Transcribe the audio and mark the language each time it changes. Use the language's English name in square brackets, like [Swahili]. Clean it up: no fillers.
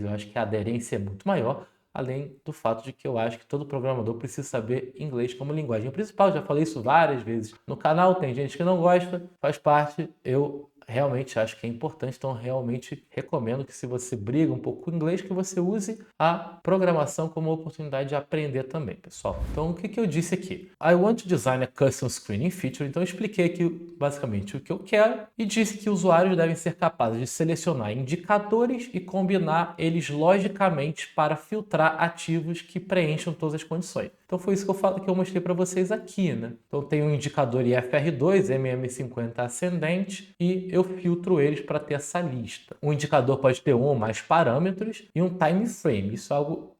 [Portuguese] Eu acho que a aderência é muito maior. Além do fato de que eu acho que todo programador precisa saber inglês como linguagem principal. Já falei isso várias vezes no canal, tem gente que não gosta, faz parte. Eu realmente acho que é importante, então realmente recomendo que se você briga um pouco com o inglês, que você use a programação como oportunidade de aprender também, pessoal. Então, o que eu disse aqui? [English] I want to design a custom screening feature. [Portuguese] Então, eu expliquei aqui basicamente o que eu quero e disse que usuários devem ser capazes de selecionar indicadores e combinar eles logicamente para filtrar ativos que preencham todas as condições. Então, foi isso que eu mostrei para vocês aqui, né? Então, tem um indicador IFR2, MM50 ascendente, e eu filtro eles para ter essa lista. O indicador pode ter um ou mais parâmetros e um time frame. Isso é algo